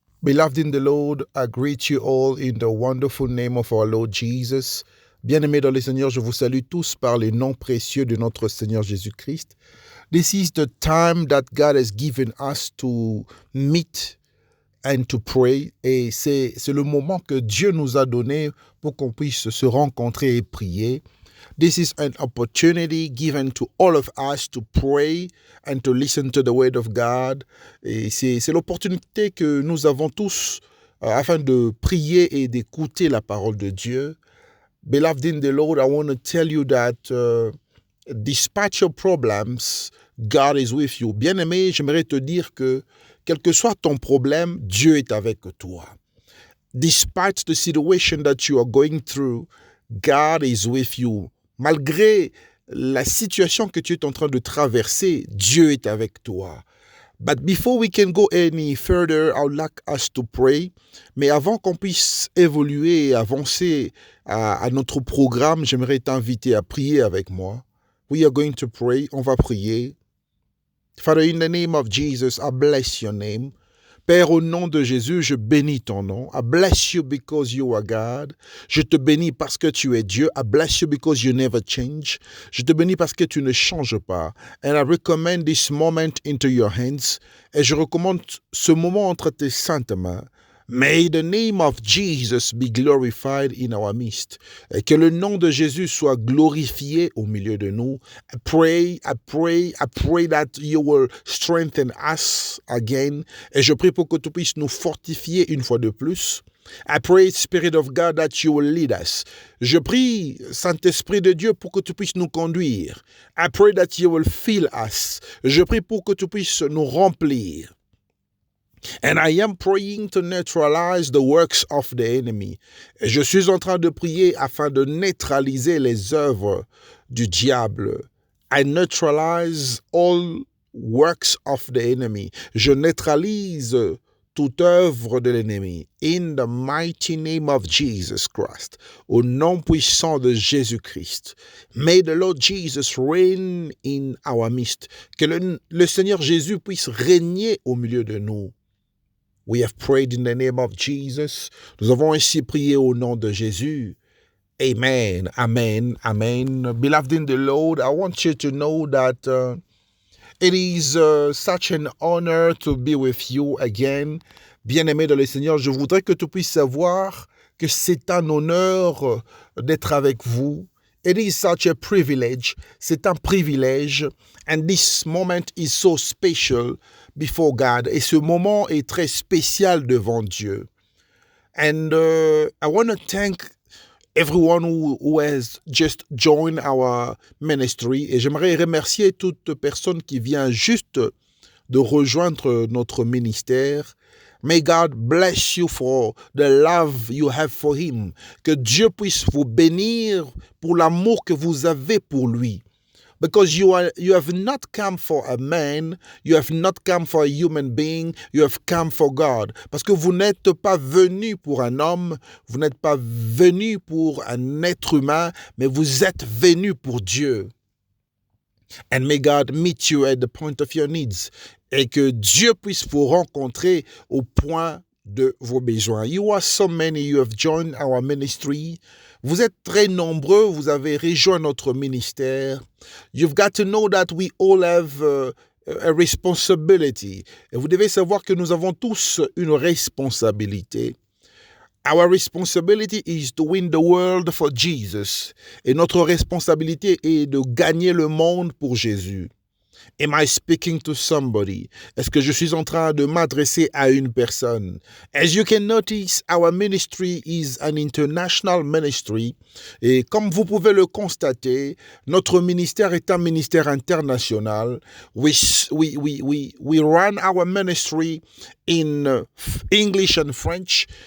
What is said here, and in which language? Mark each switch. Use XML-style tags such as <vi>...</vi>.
<en>Beloved in the Lord, I greet you all in the wonderful name of our Lord Jesus.</en> <fr>Bien-aimés dans le Seigneur, je vous salue tous par les noms précieux de notre Seigneur Jésus-Christ.</fr> <en>This is the time that God has given us to meet and to pray.</en> <fr>Et c'est le moment que Dieu nous a donné pour qu'on puisse se rencontrer et prier.</fr> <en>This is an opportunity given to all of us to pray and to listen to the word of God.</en> <fr>Et c'est l'opportunité que nous avons tous afin de prier et d'écouter la parole de Dieu.</fr> <en>Beloved in the Lord, I want to tell you that despite your problems, God is with you.</en> <fr>Bien-aimé, j'aimerais te dire que quel que soit ton problème, Dieu est avec toi.</fr> <en>Despite the situation that you are going through, God is with you.</en> <fr>Malgré la situation que tu es en train de traverser, Dieu est avec toi.</fr> <en>But before we can go any further, I would like us to pray.</en> <fr>Mais avant qu'on puisse évoluer et avancer à notre programme, j'aimerais t'inviter à prier avec moi.</fr> <en>We are going to pray.</en> <fr>On va prier.</fr> <en>Father, in the name of Jesus, I bless your name.</en> <fr>Père, au nom de Jésus, je bénis ton nom.</fr> <en>I bless you because you are God.</en> <fr>Je te bénis parce que tu es Dieu.</fr> <en>I bless you because you never change.</en> <fr>Je te bénis parce que tu ne changes pas.</fr> <en>And I recommend this moment into your hands.</en> <fr>Et je recommande ce moment entre tes saintes mains.</fr> <en>May the name of Jesus be glorified in our midst.</en> <fr>Et que le nom de Jésus soit glorifié au milieu de nous.</fr> <en>I pray that you will strengthen us again.</en> <fr>Et je prie pour que tu puisses nous fortifier une fois de plus.</fr> <en>I pray, Spirit of God, that you will lead us.</en> <fr>Je prie, Saint-Esprit de Dieu, pour que tu puisses nous conduire.</fr> <en>I pray that you will fill us.</en> <fr>Je prie pour que tu puisses nous remplir.</fr> <en>And I am praying to neutralize the works of the enemy.</en> <fr>Et je suis en train de prier afin de neutraliser les œuvres du diable.</fr> <en>I neutralize all works of the enemy.</en> <fr>Je neutralise toute œuvre de l'ennemi.</fr> <en>In the mighty name of Jesus Christ.</en> <fr>Au nom puissant de Jésus-Christ.</fr> <en>May the Lord Jesus reign in our midst.</en> <fr>Que le Seigneur Jésus puisse régner au milieu de nous.</fr> <en>We have prayed in the name of Jesus.</en> <fr>Nous avons ainsi prié au nom de Jésus. Amen, amen, amen.</fr> <en>Beloved in the Lord, I want you to know that it is such an honor to be with you again.</en> <fr>Bien-aimé dans le Seigneur, je voudrais que tu puisses savoir que c'est un honneur d'être avec vous.</fr> <en>It is such a privilege.</en> <fr>C'est un privilège.</fr> <en>And this moment is so special before God.</en> <fr>Et ce moment est très spécial devant Dieu.</fr> <en>And I want to thank everyone who has just joined our ministry.</en> <fr>Et j'aimerais remercier toute personne qui vient juste de rejoindre notre ministère.</fr> <en>May God bless you for the love you have for him.</en> <fr>Que Dieu puisse vous bénir pour l'amour que vous avez pour lui.</fr> <en>Because you have not come for a man, you have not come for a human being, you have come for God.</en> <fr>Parce que vous n'êtes pas venu pour un homme, vous n'êtes pas venu pour un être humain, mais vous êtes venu pour Dieu.</fr> <en>And may God meet you at the point of your needs.</en> <fr>Et que Dieu puisse vous rencontrer au point de vos besoins.</fr> <en>You are so many, you have joined our ministry.</en> <fr>Vous êtes très nombreux, vous avez rejoint notre ministère.</fr> <en>You've got to know that we all have a responsibility.</en> <fr>Et vous devez savoir que nous avons tous une responsabilité.</fr> <en>Our responsibility is to win the world for Jesus.</en> <fr>Et notre responsabilité est de gagner le monde pour Jésus.</fr> <en>Am I speaking to somebody?</en> <fr>Est-ce que je suis en train de m'adresser à une personne?</fr> <en>As you can notice, our ministry is an international ministry.</en> <fr>Et comme vous pouvez le constater, notre ministère est un ministère international.</fr> <en>We run our ministry in English and French.</en>